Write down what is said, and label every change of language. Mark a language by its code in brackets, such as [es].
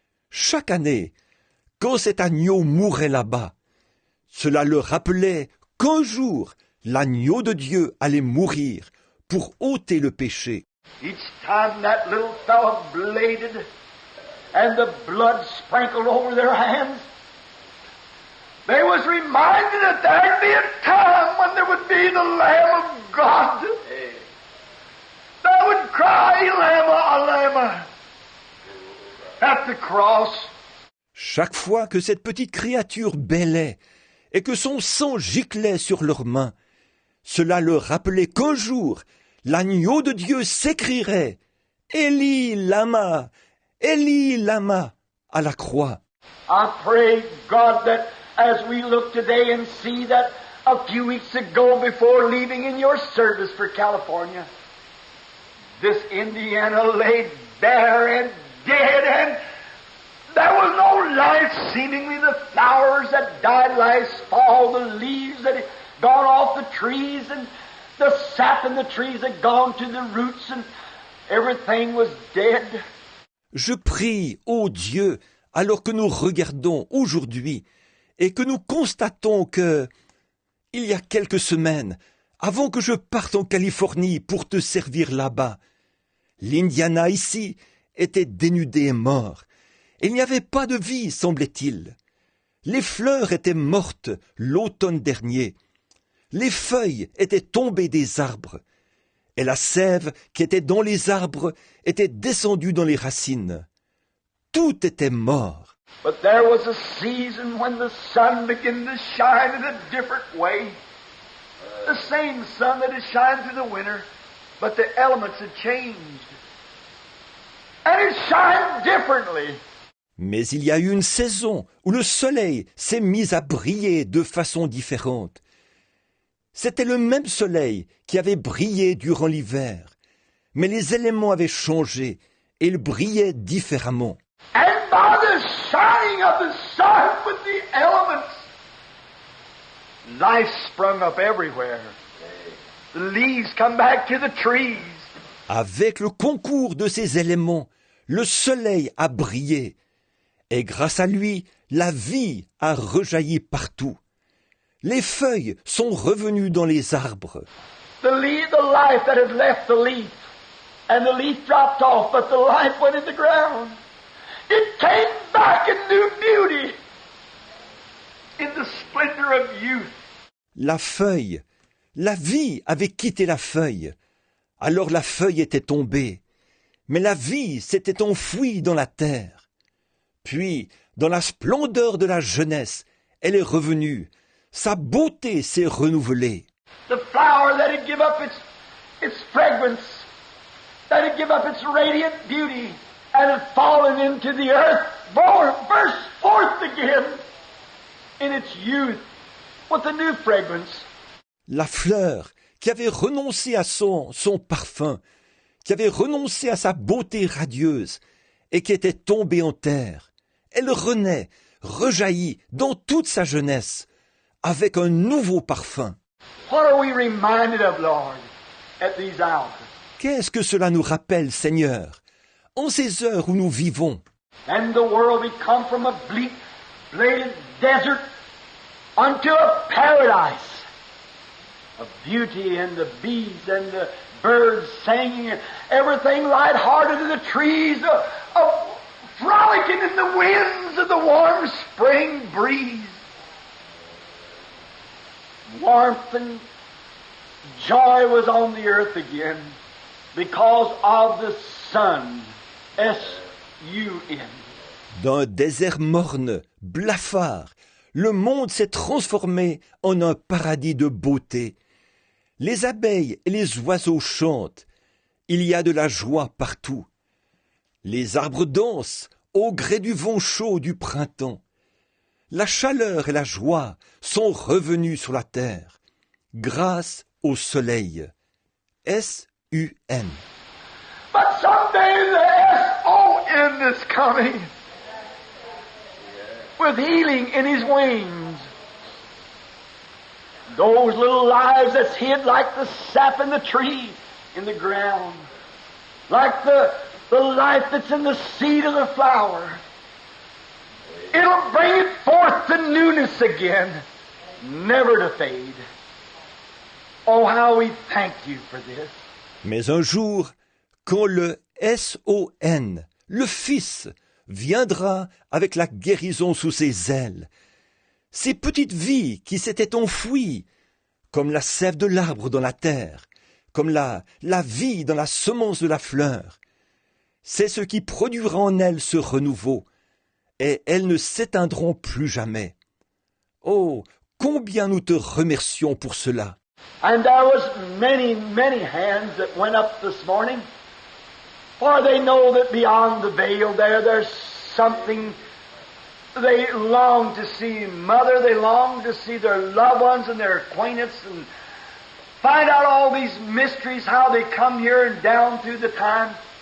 [fr] Chaque année, quand cet agneau mourait là-bas, cela leur rappelait qu'un jour, l'agneau de Dieu allait mourir pour ôter le péché. [en] Each time that little fellow bladed and the blood sprinkled over their hands, they was reminded that there'd be a time when there would be the Lamb of God that would cry, "Elama, Elama," at the cross. [fr] Chaque fois que cette petite créature bêlait et que son sang giclait sur leurs mains, cela leur rappelait qu'un jour, l'agneau de Dieu s'écrierait « Eli lama, Eli lama » à la croix. [en] I pray, God, that as we look today and see that a few weeks ago before leaving in your service for California, this Indiana lay bare and dead and there was no life, seemingly the flowers that died last fall, the leaves that had gone off the trees and the sap in the trees had gone to the roots and everything was dead. [fr] Je prie, ô Dieu, alors que nous regardons aujourd'hui et que nous constatons que, il y a quelques semaines, avant que je parte en Californie pour te servir là-bas, l'Indiana ici était dénudé et mort. Il n'y avait pas de vie, semblait-il. Les fleurs étaient mortes l'automne dernier. Les feuilles étaient tombées des arbres. Et la sève qui était dans les arbres était descendue dans les racines. Tout était mort. [en] But there was a season when the sun began to shine in a different way. The same sun that had shined through the winter, but the elements had changed. And it shined differently. [fr] Mais il y a eu une saison où le soleil s'est mis à briller de façon différente. C'était le même soleil qui avait brillé durant l'hiver, mais les éléments avaient changé et il brillait différemment. [en] And by the shining of the sun with the elements, life sprung up everywhere. The leaves come back to the trees. [fr] Avec le concours de ces éléments, le soleil a brillé, et grâce à lui, la vie a rejailli partout. Les feuilles sont revenues dans les arbres. [en] The life that had left the leaf, and the leaf dropped off, but the life went in the ground. It came back in new beauty, in the splendor of youth. [fr] La feuille, la vie avait quitté la feuille. Alors la feuille était tombée, mais la vie s'était enfouie dans la terre. Puis, dans la splendeur de la jeunesse, elle est revenue. Sa beauté s'est renouvelée. [en] The flower that had given up its fragrance, that had given up its radiant beauty, and had fallen into the earth, burst forth again in its youth with a new fragrance. [fr] La fleur qui avait renoncé à son parfum, qui avait renoncé à sa beauté radieuse et qui était tombée en terre, elle renaît, rejaillit dans toute sa jeunesse, avec un nouveau parfum. [en] What are we reminded of, Lord, at these hours? [fr] Qu'est-ce que cela nous rappelle, Seigneur, en ces heures où nous vivons? [en] And the world had come from a bleak, bladed desert unto a paradise of beauty, and the bees and the birds singing, and everything light-hearted, and the trees frolicking in the winds of the warm spring breeze. Warmth and joy was on the earth again because of the sun, S-U-N. [fr] D'un désert morne, blafard, le monde s'est transformé en un paradis de beauté. Les abeilles et les oiseaux chantent. Il y a de la joie partout. Les arbres dansent au gré du vent chaud du printemps. La chaleur et la joie sont revenues sur la terre, grâce au soleil. [en] S-U-N. But someday the S-O-N is coming with healing in his wings. Those little lives that's hid like the sap in the tree, in the ground, like the life that's in the seed of the flower. It'll bring it forth to newness again, never to fade. Oh, how we thank you for this. [fr] Mais un jour, quand le S-O-N, le Fils, viendra avec la guérison sous ses ailes, ces petites vies qui s'étaient enfouies, comme la sève de l'arbre dans la terre, comme la vie dans la semence de la fleur, c'est ce qui produira en elles ce renouveau, et elles ne s'éteindront plus jamais. Oh, combien nous te remercions pour cela. [en] And there was many, many hands that went up this morning, for they know that beyond the veil there's something they long to see. Mother, they long to see their loved ones and their acquaintance and find out all these mysteries, how they come here and down through the time.